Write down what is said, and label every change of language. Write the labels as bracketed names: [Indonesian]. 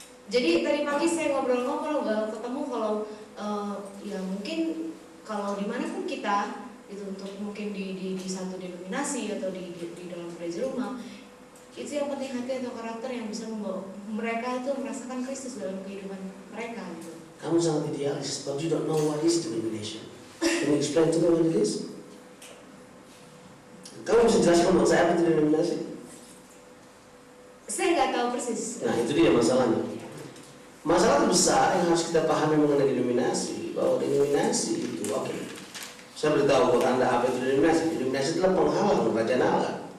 [Indonesian] Jadi tadi pagi saya ngobrol-ngobrol ketemu kalau ya mungkin kalau dimanapun kita itu untuk mungkin di satu denominasi atau di dalam gereja rumah, itu yang penting hati atau karakter yang bisa membawa mereka itu merasakan Kristus dalam kehidupan mereka gitu. Kamu sangat idealis, [English] but you don't know what is denomination. Can you explain to me what it is? [Indonesian] Kamu bisa jelaskan buat saya apa itu denominasi? Saya nggak tahu persis. Nah, itu dia masalahnya. Masalah terbesar yang harus kita pahami mengenai denominasi, bahwa denominasi itu, oke. Saya beritahu buat Anda apa itu denominasi. Denominasi adalah penghalang kerajaan Allah.